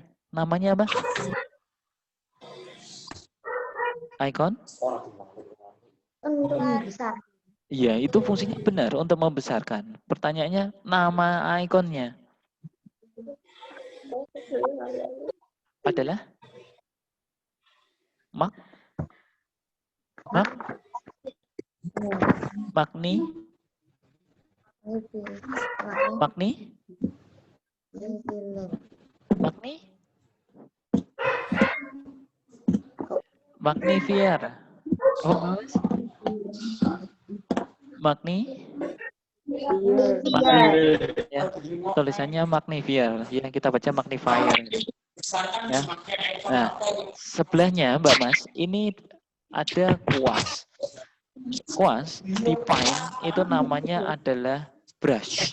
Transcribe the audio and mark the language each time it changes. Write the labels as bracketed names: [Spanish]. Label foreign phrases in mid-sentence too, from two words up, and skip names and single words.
[Indonesian] Namanya apa? Icon? Untuk besar. Iya, itu fungsinya benar untuk membesarkan. Pertanyaannya nama ikonnya adalah Mak? Magni? Magni? Magni? Magnifier. Oh, Magni? Ya, tulisannya magnifier. Yang kita baca magnifier. Ya. Nah, sebelahnya Mbak Mas, ini ada kuas. Kuas di Paint itu namanya adalah brush.